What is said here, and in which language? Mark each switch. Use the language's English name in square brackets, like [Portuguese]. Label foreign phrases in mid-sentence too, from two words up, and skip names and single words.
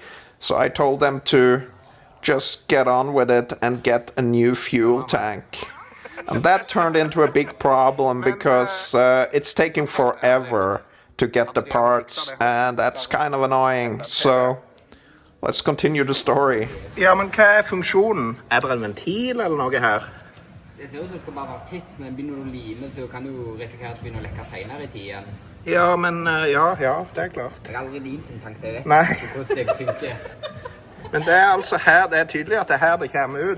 [English] So I told them to just get on with it and get a new fuel tank. And that turned into a big problem because it's taking forever to get the parts, and that's kind of annoying. So let's continue the story. [Norwegian] Ja, men hva funksjonen? Det en ventil eller noe her? Det ser ut som det skal bare være titt, men begynner du å lime, så kan du risikere at det begynner å lekke senere i tiden. Ja, men ja, det klart. Jeg har aldri limt en tank, så jeg vet Nei. ikke hvordan det funker. Men det altså her, det tydelig at det her det kommer ut.